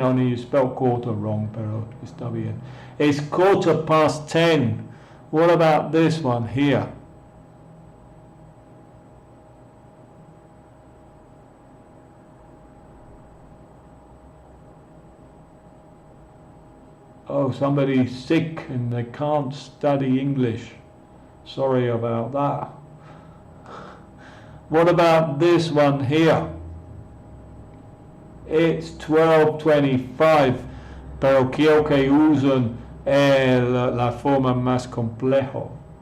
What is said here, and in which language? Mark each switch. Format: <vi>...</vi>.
<en>Only you spelled quarter wrong,</en> <es>pero está bien.</es> <en>It's 10:15. What about this one here? Oh, somebody's sick and they can't study English. Sorry about that. What about this one here? It's 12:25,</en> <es>pero quiero que usen la forma más complejo.</es>